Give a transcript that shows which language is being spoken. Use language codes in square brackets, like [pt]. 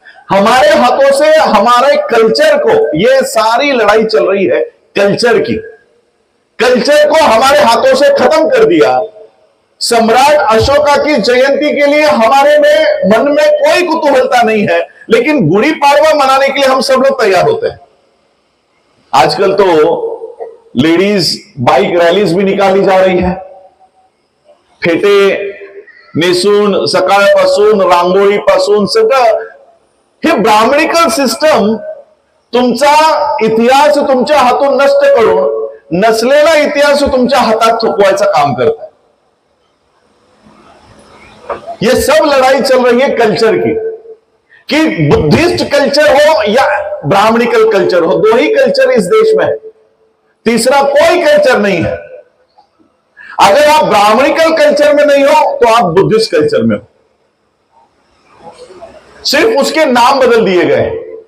[hi] हमारे हाथों से हमारे कल्चर को, यह सारी लड़ाई चल रही है कल्चर की, कल्चर को हमारे हाथों से खत्म कर दिया। सम्राट अशोका की जयंती के लिए हमारे में मन में कोई कुतूहलता नहीं है, लेकिन गुड़ी पाड़वा मनाने के लिए हम सब लोग तैयार होते हैं। आजकल तो लेडीज बाइक रैलीज भी निकाली जा रही है, [mr] फेटे नेसून, सकाळपासून रांगोळीपासून सगळं हे ब्राह्मणिकल सिस्टम तुमचा इतिहास तुमच्या हातून नष्ट करून नसलेला इतिहास तुमच्या हातात थोपवायचं काम करत है। [hi] ये सब लड़ाई चल रही है कल्चर की, कि बुद्धिस्ट कल्चर हो या ब्राह्मणिकल कल्चर हो, दो ही कल्चर इस देश में है, तीसरा कोई कल्चर नहीं है। अगर आप ब्राह्मणिकल कल्चर में नहीं हो तो आप बुद्धिस्ट कल्चर में हो, सिर्फ उसके नाम बदल दिए गए।